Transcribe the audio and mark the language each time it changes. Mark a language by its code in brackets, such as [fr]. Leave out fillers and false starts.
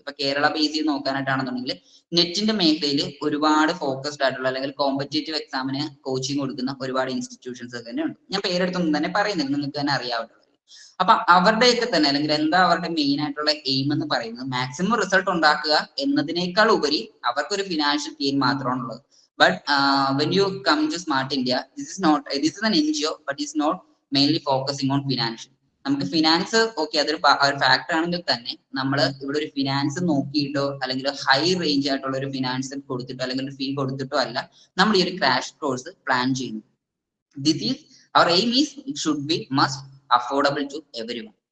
[ml] ഇപ്പൊ കേരള ബേസ് ചെയ്ത് നോക്കാനായിട്ടാണെന്നുണ്ടെങ്കിൽ നെറ്റിന്റെ മേഖലയിൽ ഒരുപാട് ഫോക്കസ്ഡ് ആയിട്ടുള്ള അല്ലെങ്കിൽ കോമ്പറ്റേറ്റീവ് എക്സാമിന് കോച്ചിങ് കൊടുക്കുന്ന ഒരുപാട് ഇൻസ്റ്റിറ്റ്യൂഷൻസ് തന്നെ ഉണ്ട്. ഞാൻ പേരെടുത്തൊന്നും തന്നെ പറയുന്നില്ല, നിങ്ങൾക്ക് തന്നെ അറിയാവുന്നത്. അപ്പൊ അവരുടെയൊക്കെ തന്നെ അല്ലെങ്കിൽ എന്താ അവരുടെ മെയിൻ ആയിട്ടുള്ള എയിം എന്ന് പറയുന്നത് മാക്സിമം റിസൾട്ട് ഉണ്ടാക്കുക എന്നതിനേക്കാൾ ഉപരി അവർക്കൊരു ഫിനാൻഷ്യൽ ഗെയിൻ മാത്രമാണുള്ളത്. [en] But when you come to Smart India, this is an NGO, but it's not mainly focusing on financial. [ml] നമുക്ക് ഫിനാൻസ് അതൊരു ഫാക്ടർ ആണെങ്കിൽ തന്നെ നമ്മൾ ഇവിടെ ഒരു ഫിനാൻസ് നോക്കിയിട്ടോ അല്ലെങ്കിൽ ഹൈ റേഞ്ച് ആയിട്ടുള്ള ഒരു ഫിനാൻസ് കൊടുത്തിട്ടോ അല്ലെങ്കിൽ ഒരു ഫീ കൊടുത്തിട്ടോ അല്ല നമ്മൾ ഈ ഒരു ക്രാഷ് കോഴ്സ് പ്ലാൻ ചെയ്യുന്നു. [en] This is our aim is it should be must affordable to everyone.